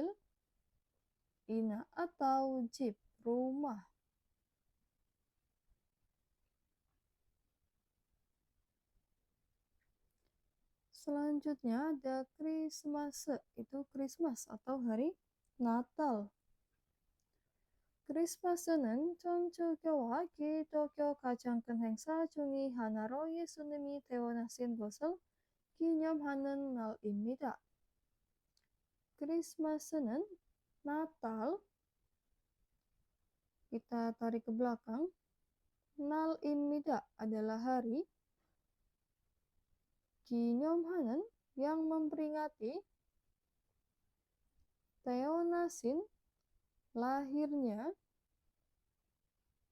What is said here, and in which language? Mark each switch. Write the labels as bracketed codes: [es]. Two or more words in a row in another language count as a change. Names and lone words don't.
[id] Ina atau jeep rumah. Selanjutnya ada Christmas, itu Christmas atau hari Natal. [ko] 크리스마스는 천주교와 기독교 가장 큰 행사 중의 하나로 예수님이 태어나신 것을 기념하는 날입니다. [id] 크리스마스는 Natal, kita tarik ke belakang. [ko] 날입니다 [id] adalah hari. 기념하는 yang memperingati. 태어나신 lahirnya.